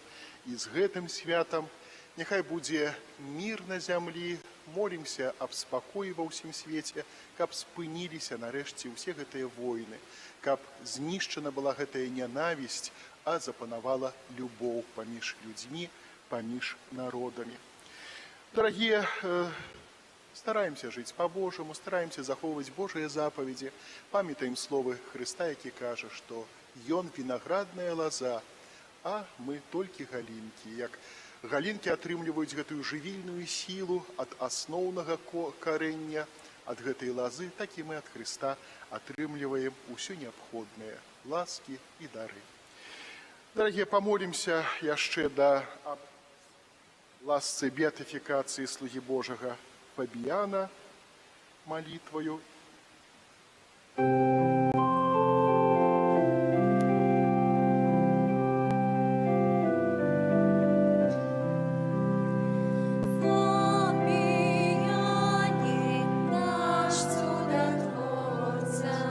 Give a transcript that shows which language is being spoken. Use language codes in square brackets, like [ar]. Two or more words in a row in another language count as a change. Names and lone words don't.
[be] І з гэтым святам няхай будзе мір на зямлі, молімся аб спакоі ва ўсім свеце, каб спыніліся нарэшце ўсе гэтыя войны, каб знішчана была гэтая нянавісць, а запанавала любоў паміж людзьмі, паміж народамі. [ru] Дорогие, стараемся жить по-божьему, стараемся захоўваць Божие заповеди, [be] памятаем словы Христа, які кажа, што Ён [ru] виноградная лоза, [be] а мы толькі галінкі. Як галінкі атрымліваюць гэтую жывільную сілу ад асноўнага карэння, ад гэтай лозы, так і мы ад Христа атрымліваем усё неабходнае, ласкі і дары. [ru] Дорогие, помолимся [be] яшчэ да ласцы [ru] беатификации слуги Божьего Фабиана молитвою. Фабиане, наш чудотворца,